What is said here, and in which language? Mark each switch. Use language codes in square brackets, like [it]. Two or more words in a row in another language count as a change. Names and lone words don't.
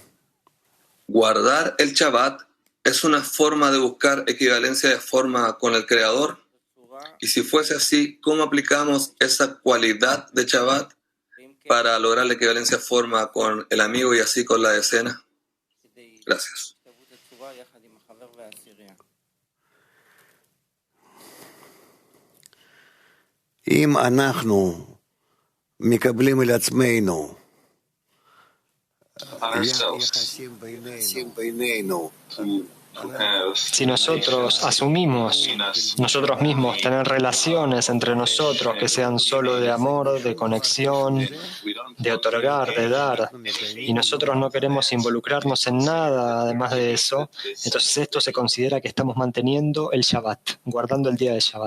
[es] Guardar el Shabbat es una forma de buscar equivalencia de forma con el Creador. Y si fuese así, ¿cómo aplicamos esa cualidad de Shabbat para lograr la equivalencia de forma con el amigo y así con la decena? Gracias. [he] אם אנחנו מקבלים על עצמנו יחסים בינינו [es] Si nosotros asumimos nosotros mismos tener relaciones entre nosotros que sean solo de amor, de conexión, de otorgar, de dar, y nosotros no queremos involucrarnos en nada además de eso, entonces esto se considera que estamos manteniendo el Shabbat, guardando el día de Shabbat.